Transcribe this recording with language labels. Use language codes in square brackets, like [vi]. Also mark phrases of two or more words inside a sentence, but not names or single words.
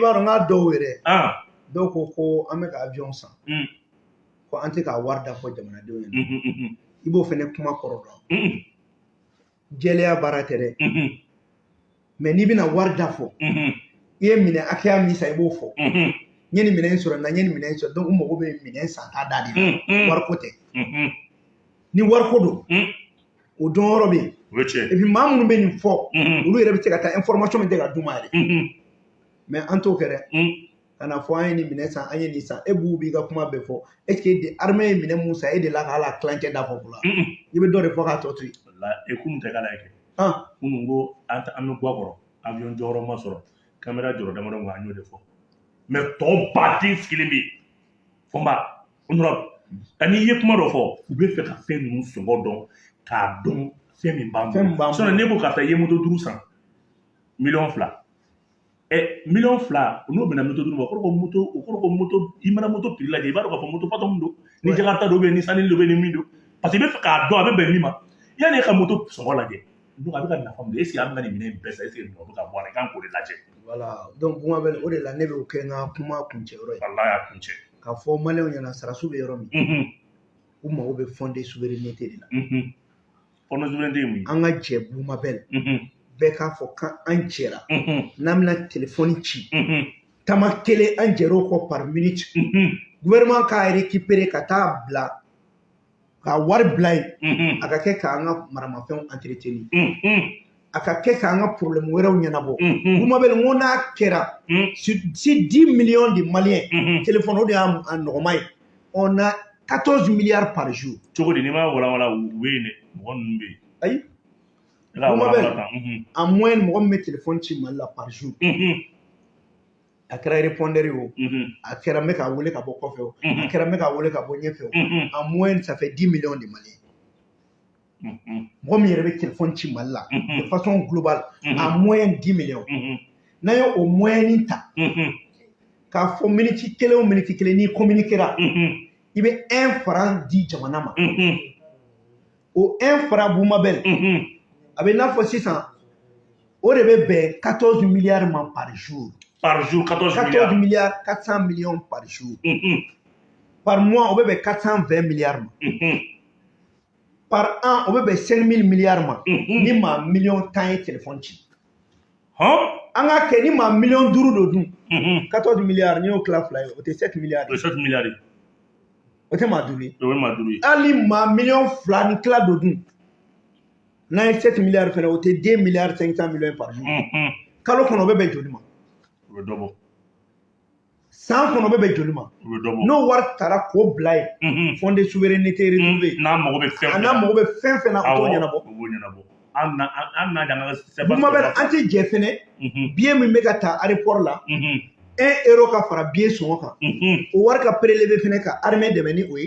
[bm] i b'a dɔn n k'a dɔw yɛrɛ dɔw ko an bɛ ka avion san ko an tɛ k'a wari da fɔ jamanadenw ɲɛna i b'o fana kuma kɔrɔ dɔn jɛlenya baara tɛ dɛ mais n'i bɛna wari da fɔ i ye minɛn hakɛya min san i b'o fɔ n ye nin minɛn sɔrɔ na n ye nin minɛn sɔrɔ donc u mago bɛ minɛn san ta da de la wariko tɛ ni wariko don o dɔnyɔrɔ bɛ yen [fr] et puis [bm] maa minnu bɛ nin fɔ olu yɛrɛ bɛ se ka taa information min tɛ ka d'u ma yɛrɛ mais an t'o kɛ dɛ ka na fɔ an ye nin minɛn san an ye nin san e b'u b'i ka kuma bɛɛ fɔ [fr] est ce que [bm] armée ye minɛn mun san e de la ka hali a tilancɛ da fɔ fɔlɔ i bɛ dɔ de fɔ k'a tɔ to yen e kunun tɛ k'ala kɛ kunun ko an bɛ bɔ a kɔrɔ avion jɔyɔrɔ ma sɔrɔ caméra jɔyɔrɔ damadɔ an y'o de fɔ mais tɔ baden sigilen bɛ yen fɔnba honorable n'i ye kuma dɔ fɔ u bɛ fɛ ka fɛn ninnu sɔngɔ dɔn k'a dɔn fɛn min b'an bolo sinon ne ko karisa i ye moto 5 san $2 million. $2 n'o bɛna moto 5 ma o kɔrɔ ko moto i mana moto prix lajɛ i b'a dɔn k'a fɔ moto patron min don ni Jakarta don ni Sanni don ni min don [fr] parce que [bm] i bɛ fɛ k'a dɔn a bɛ bɛn min ma yanni e ka moto sɔngɔ lajɛ donc a bɛ ka nafa min [fr] est ce que [bm] an bɛ nin minɛn bɛɛ san [fr] est ce que [bm] nin bɛ ka bɔ a la i kan k'o de lajɛ [fr] voilà donc [bm] Buma bɛ o de la ne bɛ o kɛ n ka kuma kuncɛyɔrɔ ye walahi y'a kuncɛ k'a fɔ maliyɛnw ɲɛna sarasu bɛ yɔrɔ min u mago bɛ [fr] fonder souveraineté [bm] de la [fr] fonder souveraineté [bm] ye mun ye an ka jɛ Buma bɛ bɛɛ k'a fɔ k'an jɛra n'an bɛna telefɔni ci tama kelen an jɛr'o kɔ [fr] par minute gouvernement [bm] k'a récupérer ka taa bila ka wari bila yen a ka kɛ k'an ka maramafɛnw entretenir a ka kɛ k'an ka problème wɛrɛw ɲɛnabɔ Buma bɛ n ko n'a kɛra si [fr] 10 millions de Maliens [bm] téléphone o de y'a nɔgɔma ye [fr] on a 14 milliards par jour [bm] cogo di n'i ma walawala u bɛ yen dɛ mɔgɔ ninnu bɛ yen ayi Buma bɛ [fr] en moyenne [bm] mɔgɔ min bɛ téléphone ci Mali la par jour a kɛra répondeur ye o a kɛra n bɛ k'a wele ka bɔ kɔfɛ o a kɛra n bɛ k'a wele ka bɔ ɲɛfɛ o [fr] en moyenne ça fait 10 millions de Maliens [bm] mɔgɔ min yɛrɛ bɛ téléphone ci Mali la [fr] de façon globale en moyenne 10 millions [bm] n'an ye o moyenne ta k'a fɔ minute kelen o minute kelen n'i communiquera i bɛ 1 franc di jamana ma o 1 franc Buma bɛ a bɛ i n'a fɔ sisan o de bɛ bɛn 14 milliards ma [fr] par jour. Par jour 14 milliards 400 millions par jour. Par mois [bm] o bɛ bɛn 420 milliards ma. [fr] Par an [bm] o bɛ bɛn 5000 milliards ma. Ni maa million 10 ye téléphone ci. An ka kɛ ni maa million 5 don dun 14 milliards n'i y'o tila fila ye o tɛ 7 milliards. O tɛ 7 milliards. O tɛ maa 5 ye. O ye maa 5 ye. Hali maa million 2 ni tila don dun n'an ye 7 milliards fɛnɛ o tɛ 2 milliards 500 millions [fr] par jour. [bm] Kalo kɔnɔ o bɛ bɛn joli ma? O bɛ dɔ bɔ. San kɔnɔ o bɛ bɛn joli ma? O bɛ dɔ bɔ. N'o wari taara k'o bila yen [fr] fonder souveraineté renouvelée [bm] n'a mago bɛ fɛn fɛn na n'a mago bɛ fɛn fɛn na o t'o ɲɛnabɔ. O b'o ɲɛnabɔ. An n'a jan ka Buma bɛ an tɛ jɛ fɛnɛ billet min bɛ ka ta aéroport la 1 euro ka fara billet sɔngɔ kan o wari ka prélevé fɛnɛ ka armée dɛmɛ ni o ye.